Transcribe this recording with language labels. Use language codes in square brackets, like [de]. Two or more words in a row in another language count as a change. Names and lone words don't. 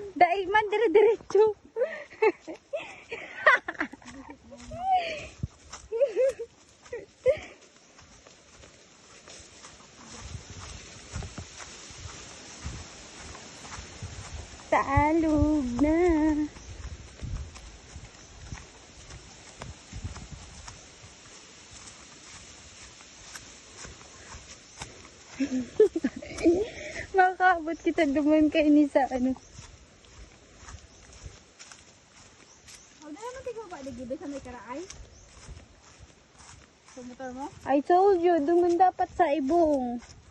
[bik] Dai man dire-diretso. Salog na. Makakabot kita duman kay ni sa ano. [en] I told you, [bik] duman dapat sa ibong.